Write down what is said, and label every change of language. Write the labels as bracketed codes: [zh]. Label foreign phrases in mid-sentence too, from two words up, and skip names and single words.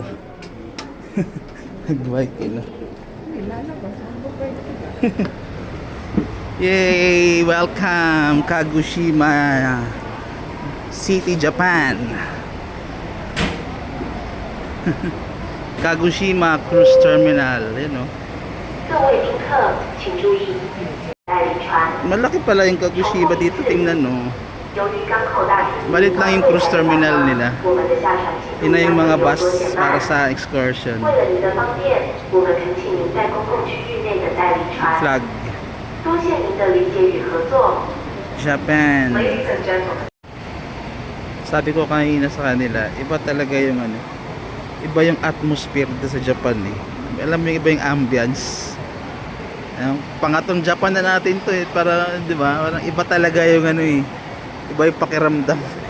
[tl] Mag-bike yun. Yay! [en] Welcome Kagoshima City, Japan. Kagoshima Cruise Terminal. [tl] Yun o. [zh] 各位宾客，请注意，代理船 [tl] Malaki pala yung Kagoshima dito. Tingnan no. [zh] 由于港口大厅 [tl] Malit lang yung cruise terminal nila. [zh] 我们的下船进 [tl] Yun [zh] 度 [tl] na yung [zh] 将 [tl] mga [zh] 会有 [tl] bus [zh] 所减 [tl] para [zh] 慢。 [tl] sa excursion. [zh] 为了您的方便，我们恳请您在公共区域内的代理船。 [en] Flag. [zh] 多谢您的理解与合作。 [en] Japan. Ladies and gentlemen, [tl] Sabi ko kanina sa kanila, iba talaga yung iba yung atmosphere dito sa Japan eh. Alam mo yung iba yung ambience. Pangatong Japan na natin to eh, para, di ba? Parang iba talaga yung iba yung pakiramdam.